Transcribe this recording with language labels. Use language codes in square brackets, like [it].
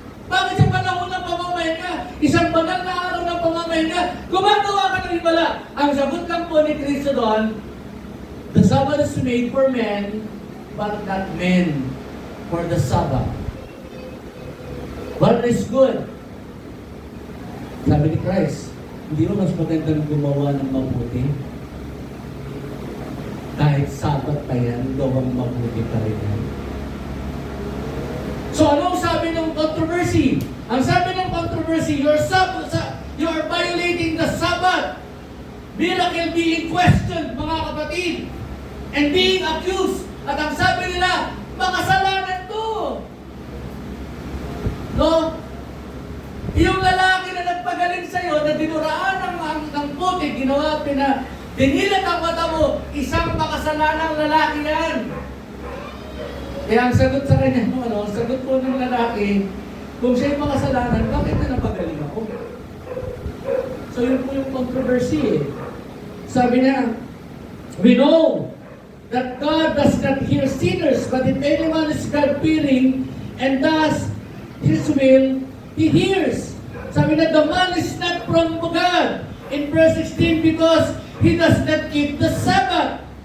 [tl] Bakit sa panahon ng pamamahinga, isang banal na araw ng pamamahinga, gumagawa ka ng himala? Ang sagot lang po ni Kristo doon, [en] the Sabbath is made for men, but not men for the Sabbath. What is good? [tl] Sabi ni Christ, hindi mo mas magandang gumawa ng mabuti? Kahit Sabbath pa yan, gawang mabuti pa rin yan. So anong sabi ng controversy? Ang sabi ng [en] controversy, you are violating the Sabbath. Miracle being questioned, [tl] mga kapatid, [en] and being accused. [tl] At ang sabi nila, makasalanan to. No? Yung lalaki na nagpagaling sa'yo, na dinuraan ng puti, ginawa, dinilat ang mata mo, isang makasalanang lalaki yan. Kaya ang sagot sa kanya, ang sagot po ng lalaki, kung siya'y makasalanan, bakit na napagaling ako? So yun po yung controversy eh. Sabi niya, [en] we know that God does not hear sinners, but if anyone is God-fearing and does His will, He hears. [tl] Sabi na, [en] the man is not from God. In verse 16, because he does not keep the Sabbath.